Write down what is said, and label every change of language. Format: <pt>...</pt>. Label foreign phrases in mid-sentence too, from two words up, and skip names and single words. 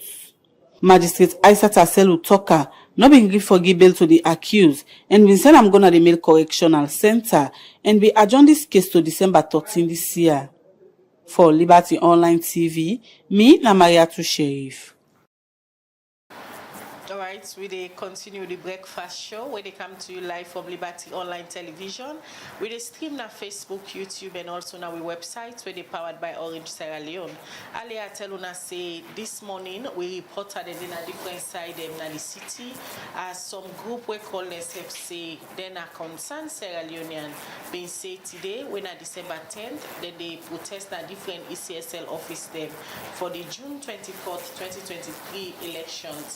<kri>Magistrate Aissat Aselu Toka no bin gree for give bail to the accused and bin send am go na the male correctional center and be adjourn this case to December 13 this year. For Liberty Online TV, me na Mariatu Sheriff. All right, we dey continue the breakfast show where they come to you live from Liberty Online Television. We dey stream na Facebook, YouTube, and also na we website where they powered by Orange Sierra Leone. Earlier, I tell una say this morning we reported in a different side na the city as some group we call themselves say they na concerned Sierra Leonean been say today when na December 10th then they protest na different ECSL office them for the June 24th, 2023 elections.</kri>